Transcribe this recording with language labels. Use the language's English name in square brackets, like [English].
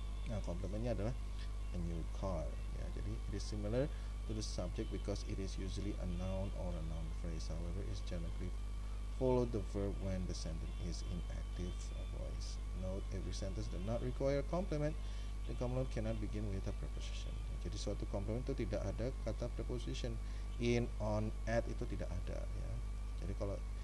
[Indonesian] Nah, komplementnya adalah a new car ya. [English] Jadi it is similar to the subject because it is usually a noun or a noun phrase. However, it generally follow the verb when the sentence is in active voice. Note, every sentence does not require a complement. The complement cannot begin with a preposition. [Indonesian] Jadi suatu complement itu tidak ada kata preposition. In, on, at itu tidak ada ya. Jadi kalau